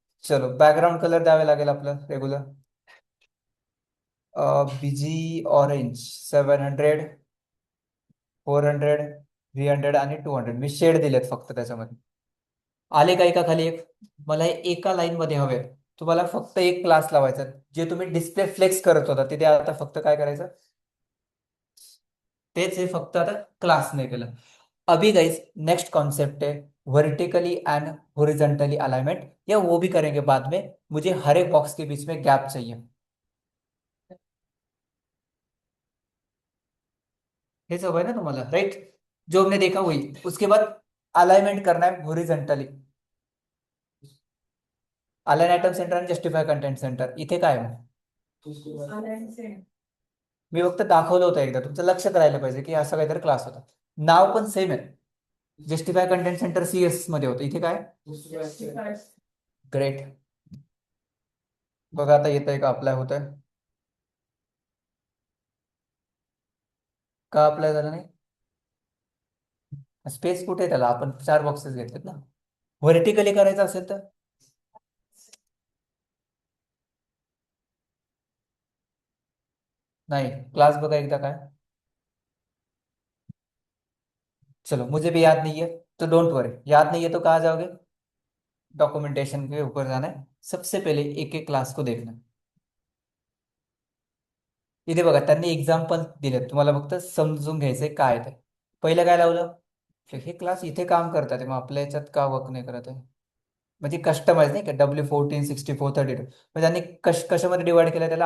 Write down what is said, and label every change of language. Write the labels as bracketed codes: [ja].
[mr] चलो background colour द्यावे लागेल आपलं रेग्युलर, बीजी ऑरेंज 700, 400, 300 आणि 200, मी शेड दिलेत फक्त त्याच्यामध्ये। आले का एका खाली एक? मला हे एका लाईन मध्ये हवे, तुम्हाला फक्त एक क्लास लावायचा, जे तुम्ही डिस्प्ले फ्लेक्स करत होता तिथे आता फक्त काय करायचं? तेच हे फक्त आता क्लास नाही केलं। [hi] अभी गाइस नेक्स्ट कॉन्सेप्ट है वर्टिकली एंड हॉरिजॉन्टली अलाइनमेंट, या वो भी करेंगे बाद में, मुझे हर एक बॉक्स के बीच में गैप चाहिए। हे सब है ना तुम्हाला, राइट? जो हमने देखा वही। उसके बाद अलाइनमेंट करना है हॉरिजॉन्टली, [mr] अलाइन आयटम सेंटर आणि जस्टिफाय कंटेंट सेंटर इथे काय आहे? मी फक्त दाखवलं होतं एकदा, तुमचं लक्ष करायला पाहिजे की असा काहीतरी क्लास होता. नाव पण सेम आहे. जस्टिफाय कंटेंट सेंटर CS मध्ये होतं, इथे काय? ग्रेट. बघा आता येत आहे का, अप्लाय होत आहे का? अप्लाय झालं नाही? स्पेस कुठे आहे त्याला? आपण 4 बॉक्सेस घेतलेत ना. व्हर्टिकली करायचं असेल तर नहीं, क्लास बघा एकदा काय. [hi] चलो मुझे भी याद नहीं है, तो डोंट वरी. याद नहीं है तो कहाँ जाओगे? डॉक्युमेंटेशन के ऊपर जाना है. सबसे पहले एक एक क्लास को देखना है. [mr] इथे बघा त्यांनी एक्झाम्पल दिले, तुम्हाला फक्त समजून घ्यायचंय काय ते. पहिलं काय लावलं? हे क्लास इथे काम करतात मग आपल्या याच्यात का वर्क नाही करत आहे? म्हणजे कस्टमाइज नाही का, W14 64 32, म्हणजे त्यांनी कशामध्ये डिवाइड केलं त्याला?